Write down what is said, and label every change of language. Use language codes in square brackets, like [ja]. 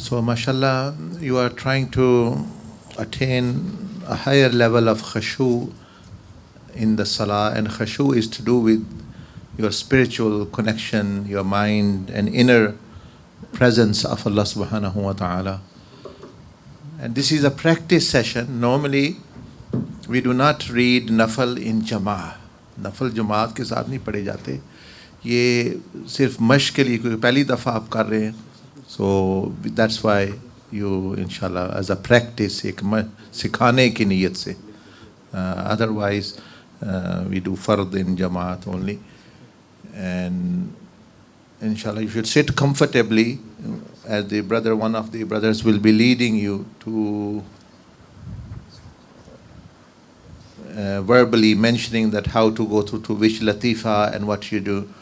[en] So, mashallah, you are trying to attain a higher level of khashu in the salah, and khashu is to do with your spiritual connection, your mind, and inner presence of Allah subhanahu wa ta'ala. And this is a practice session. Normally, we do not read nafal in jama'ah. [hi] नफल जमात के साथ नहीं पढ़े जाते, ये सिर्फ मश्क के लिए, क्योंकि पहली दफ़ा आप कर रहे हैं. [en] so that's why you इंशाल्लाह as a practice, [hi] एक सिखाने की नीयत से. [en] Otherwise we do फ़र्द in जमात only. And inshallah you should sit comfortably as the brother, one of the brothers will be leading you to verbally mentioning that how to go through to which latifa and what you do.